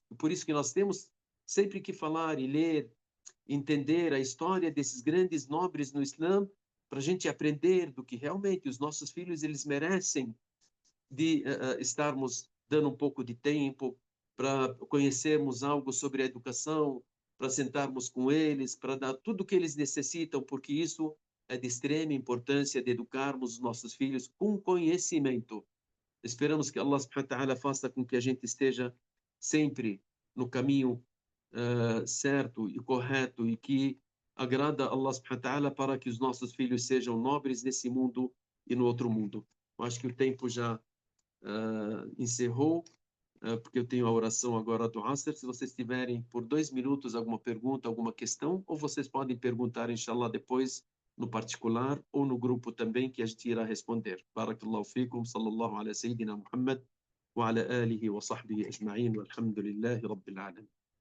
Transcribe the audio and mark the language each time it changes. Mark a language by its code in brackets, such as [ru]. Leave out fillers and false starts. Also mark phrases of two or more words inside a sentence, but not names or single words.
[pt] E por isso que nós temos sempre que falar e ler, entender a história desses grandes nobres no Islã, para a gente aprender do que realmente os nossos filhos eles merecem de estarmos dando um pouco de tempo para conhecermos algo sobre a educação, para sentarmos com eles, para dar tudo o que eles necessitam, porque isso é de extrema importância de educarmos os nossos filhos com conhecimento. Esperamos que [ar] الله سبحانه وتعالى [pt] faça com que a gente esteja sempre no caminho certo e correto e que agrada a [ar] الله سبحانه وتعالى [pt] para que os nossos filhos sejam nobres nesse mundo e no outro mundo. Eu acho que o tempo já encerrou, porque eu tenho a oração agora do Asr. Se vocês tiverem por 2 minutos alguma pergunta, alguma questão, ou vocês podem perguntar, inshallah, depois no particular ou no grupo também, que a gente irá responder. [ar] بارك الله فيكم، صلى الله على سيدنا محمد، وعلى آله وصحبه أجمعين، والحمد لله رب العالمين.